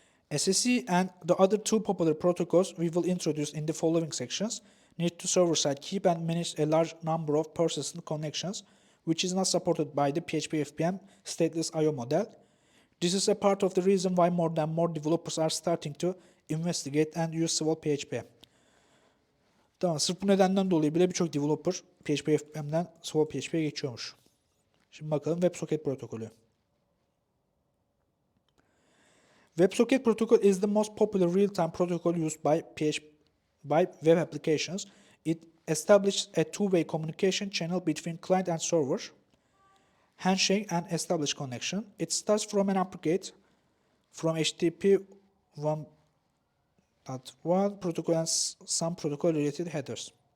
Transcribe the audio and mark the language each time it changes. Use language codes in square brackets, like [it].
[en] SSE and the other 2 popular protocols we will introduce in the following sections need to server-side keep and manage a large number of persistent connections, which is not supported by the PHP FPM stateless I/O model. This is a part of the reason why more and more developers are starting to investigate and use Swoole PHP. [tr] Tamam, sırf bu nedenden dolayı bile birçok developer PHP FPM'den Swoole PHP'ye geçiyormuş. Şimdi bakalım WebSocket protokolü. [en] WebSocket Protocol is the most popular real-time protocol used by web applications. It establishes a two-way communication channel between client and server, handshake and establish connection. It starts from an aggregate from HTTP 1.1 protocol and some protocol-related headers.